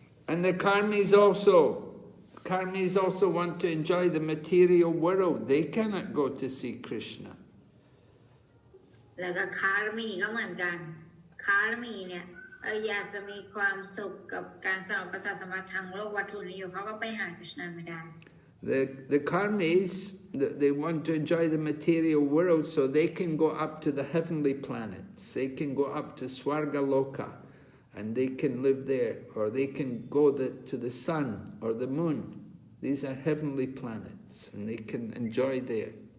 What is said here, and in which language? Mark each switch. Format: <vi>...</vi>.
<en>And the karmis also want to enjoy the material world. They cannot go to see Krishna.</en> <th>แล้วก็คาร์มีก็เหมือนกันคาร์มีเนี่ยอยากจะมีความสุขกับการสนองประสาทสัมผัสทางโลกวัตถุนี้อยู่เขาก็ไปหาคริชนาไม่ได้</th> <en>The karmis, they want to enjoy the material world so they can go up to the heavenly planets. They can go up to Swarga Loka and they can live there, or they can go to the sun or the moon. These are heavenly planets and they can enjoy there.</en>